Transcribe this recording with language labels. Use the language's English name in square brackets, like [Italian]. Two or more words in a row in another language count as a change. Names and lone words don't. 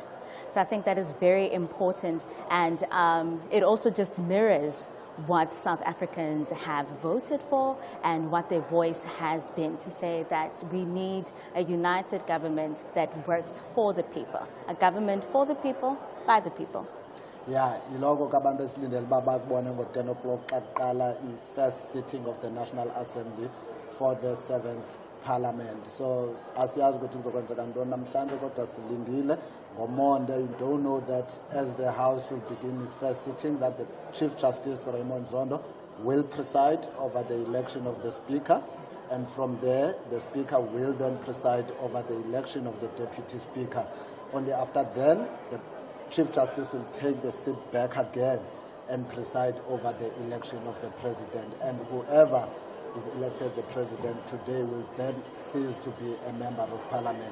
[English] So I think that is very important, and it also just mirrors what South Africans have voted for and what their voice has been, to say that we need a united government that works for the people, a government for the people, by the people. Yeah, [Xhosa] iloko kabantu esilindele babakubone ngo-10 o'clock xa kuqala i- [English] first sitting of the National Assembly for the 7th Parliament. [Xhosa] So asiyazi ukuthi kuzokwenzeka ntoni namhlanje kodwa silindile ngomonde. [English] You don't know that as the House will begin its first sitting that the Chief Justice Raymond Zondo will preside over the election of the Speaker, and from there the Speaker will then preside over the election of the Deputy Speaker. Only after then the Chief Justice will take the seat back again and preside over the election of the President, and whoever is elected the President today will then cease to be a member of Parliament.